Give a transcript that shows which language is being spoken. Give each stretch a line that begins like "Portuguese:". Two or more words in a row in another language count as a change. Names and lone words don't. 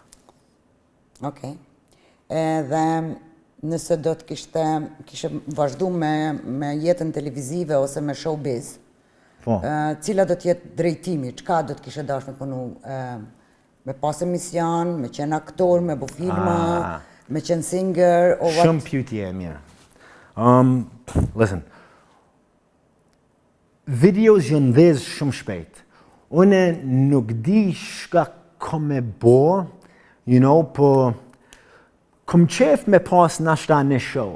Albanian: Edhe nëse do të kishe vazhdu me jetën televizive ose me showbiz, cila do t'jetë drejtimi, qka do t'kishe dash me punu? Me pas emision, me qenë aktor, me bu filma, me qenë singer, o what? Shumë pyetje e mirë.
English: Listen, videos
Albanian: jën dhez shumë shpejt. Une nuk di shka kom me bo, po kom qef me pas nashta në show,